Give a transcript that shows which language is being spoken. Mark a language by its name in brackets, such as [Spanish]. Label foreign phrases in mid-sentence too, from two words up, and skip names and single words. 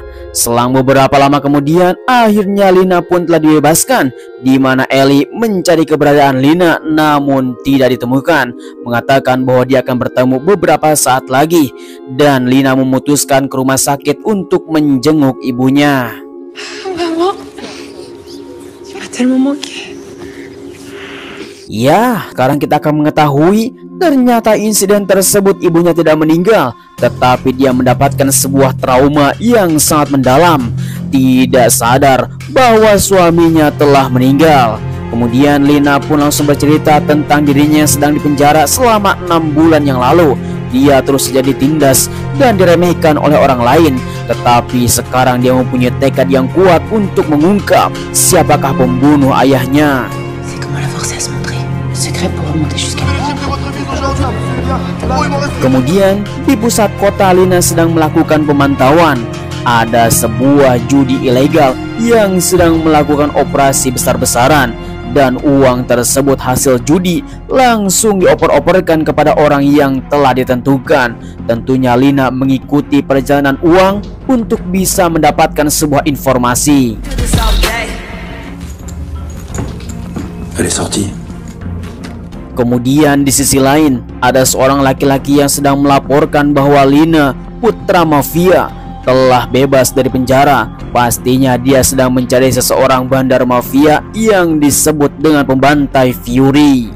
[Indonesian] Selang beberapa lama kemudian, akhirnya Lina pun telah dibebaskan, di mana Ellie mencari keberadaan Lina namun tidak ditemukan, mengatakan bahwa dia akan bertemu beberapa saat lagi, dan Lina memutuskan ke rumah sakit untuk menjenguk ibunya. [French] Maman, tu m'as tellement manqué. [Indonesian] Ya, sekarang kita akan mengetahui ternyata insiden tersebut ibunya tidak meninggal, tetapi dia mendapatkan sebuah trauma yang sangat mendalam, tidak sadar bahwa suaminya telah meninggal. Kemudian Lina pun langsung bercerita tentang dirinya yang sedang dipenjara selama 6 bulan yang lalu. Dia terus saja ditindas dan diremehkan oleh orang lain, tetapi sekarang dia mempunyai tekad yang kuat untuk mengungkap siapakah pembunuh ayahnya. [French] C'est comment la forcer à se montrer. Le secret pour remonter jusqu'à lui. [Indonesian] Kemudian di pusat kota, Lina sedang melakukan pemantauan. Ada sebuah judi ilegal yang sedang melakukan operasi besar-besaran, dan uang tersebut hasil judi langsung dioper-operkan kepada orang yang telah ditentukan. Tentunya Lina mengikuti perjalanan uang untuk bisa mendapatkan sebuah informasi. [French] Elle est sortie. [Indonesian] Kemudian di sisi lain, ada seorang laki-laki yang sedang melaporkan bahwa Lina, putra mafia, telah bebas dari penjara. Pastinya dia sedang mencari seseorang bandar mafia yang disebut dengan pembantai Fury.